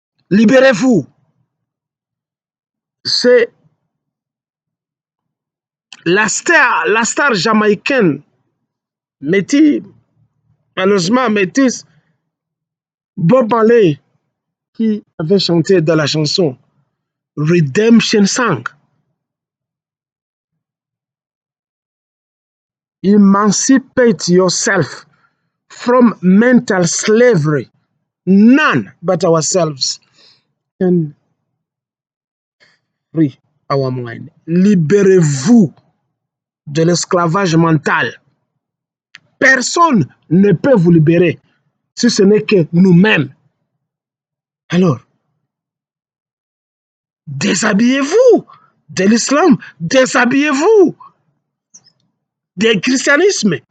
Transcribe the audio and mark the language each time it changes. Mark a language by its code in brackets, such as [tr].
[fr] Libérez-vous. C'est la star jamaïcaine, malheureusement métisse, Bob Marley, qui avait chanté dans la chanson Redemption Song. [en] Emancipate yourself from mental slavery. None but ourselves can free our mind. [fr] Libérez-vous de l'esclavage mental. Personne ne peut vous libérer si ce n'est que nous-mêmes. Alors, déshabillez-vous de l'islam, déshabillez-vous du christianisme,